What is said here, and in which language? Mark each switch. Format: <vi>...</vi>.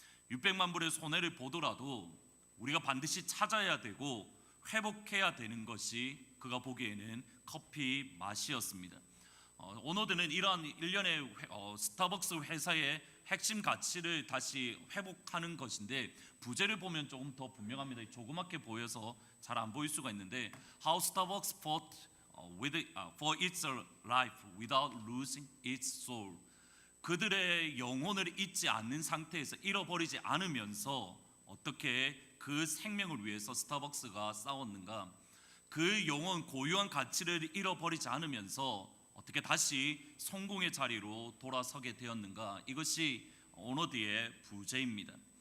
<ko>600만 불의 손해를 보더라도 우리가 반드시 찾아야 되고 회복해야 되는 것이 그가 보기에는 커피 맛이었습니다. 오너드는 이러한 일련의 스타벅스 회사의 핵심 가치를 다시 회복하는 것인데, 부제를 보면 조금 더 분명합니다. 조그맣게 보여서 잘 안 보일 수가 있는데,</ko> <en>How Starbucks fought for its life without losing its soul.</en> <ko>그들의 영혼을 잊지 않는 상태에서, 잃어버리지 않으면서 어떻게 그 생명을 위해서 스타벅스가 싸웠는가, 그 영혼, 고유한 가치를 잃어버리지 않으면서 어떻게 다시 성공의 자리로 돌아서게 되었는가, 이것이 오너드의 부제입니다.</ko>